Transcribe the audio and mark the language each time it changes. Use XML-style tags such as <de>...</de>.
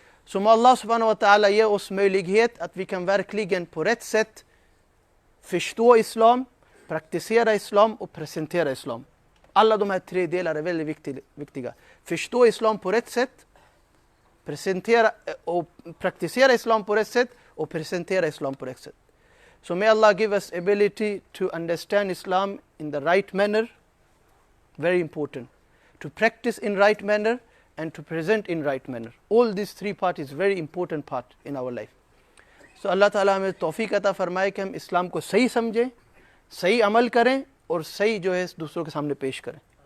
<sv>Så må Allah subhanahu wa ta'ala ge oss möjlighet att vi kan verkligen på rätt sätt förstå islam, praktisera islam och presentera islam. Alla de här tre delarna är väldigt viktiga. Förstå islam på rätt sätt, presentera och praktisera islam på rätt sätt och presentera islam på rätt sätt.</sv> <en>So may Allah give us ability to understand Islam in the right manner, very important. To practice in right manner and to present in right manner. All these three parts is very important part in our life. So</en> <hi>Allah Ta'ala हमें तौफीक अता फरमाए कि हम इस्लाम को सही समझें, सही अमल करें और सही जो है दूसरों के सामने पेश करें.</hi>